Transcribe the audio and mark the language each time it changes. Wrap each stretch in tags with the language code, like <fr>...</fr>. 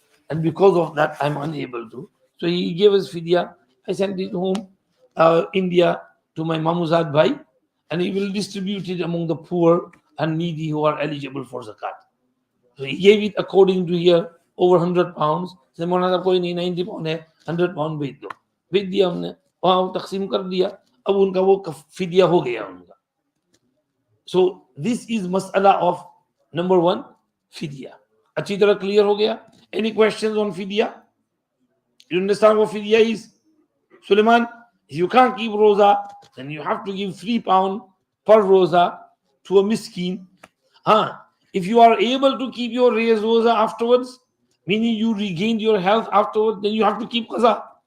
<en>And because of that, I'm unable to. So he gave us fidya. I sent it home, India, to my Mamuzad Bhai, and he will distribute it among the poor and needy who are eligible for zakat. So he gave it according to here, over 100 pounds.</en> <hi>So Maulana साहब कोई नहीं, 90 pound है, 100 pound भेज दो. भेज दिया हमने, वहाँ तकसीम कर दिया. अब उनका वो फिदिया हो गया उनका.</hi> <en>So this is mas'ala of number 1, fidya.</en> <hi>अच्छी तरह clear हो गया?</hi> <en>Any questions on fidya? You understand what fidya is? Suleiman, if you can't keep roza, then you have to give 3 pound per roza to a miskin. If you are able to keep your roza afterwards, meaning you regained your health afterwards, then you have to keep qaza.</en>